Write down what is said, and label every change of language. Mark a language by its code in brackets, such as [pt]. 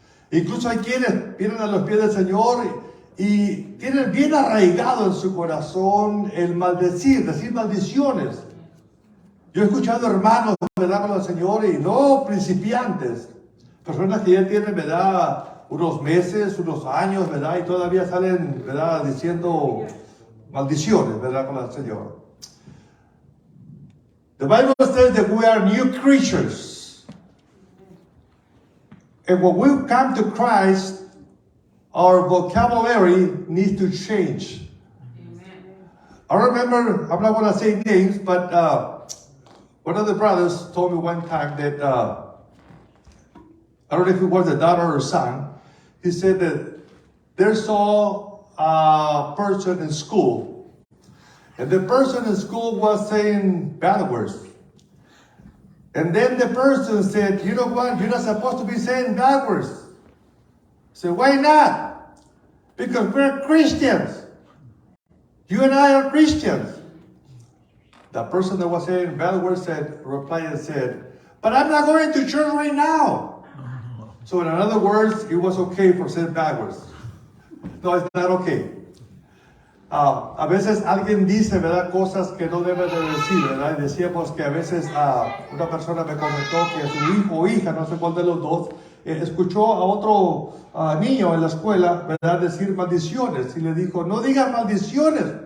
[es] Incluso hay quienes vienen a los pies del Señor y tienen bien arraigado en su corazón el maldecir, decir maldiciones. Yo he escuchado hermanos, ¿verdad?, con el Señor, y no principiantes, personas que ya tienen, ¿verdad?, unos meses, unos años, ¿verdad?, y todavía salen, ¿verdad?, diciendo maldiciones, ¿verdad?, con el Señor. [en] The Bible says that we are new creatures. And when we come to Christ, our vocabulary needs to change. I remember, I'm not going to say names, but one of the brothers told me one time that, I don't know if it was a daughter or son, he said that they saw a person in school, and the person in school was saying bad words. And then the person said, you know what, you're not supposed to be saying bad words. I said, why not? Because we're Christians. You and I are Christians. The person that was saying bad words replied and said, but I'm not going to church right now. So in other words, it was okay for saying bad words. No, it's not okay. [es] A veces alguien dice, ¿verdad?, cosas que no debe de decir, ¿verdad? Y decíamos que a veces una persona me comentó que su hijo o hija, no sé cuál de los dos, escuchó a otro niño en la escuela, ¿verdad?, decir maldiciones. Y le dijo, no digas maldiciones.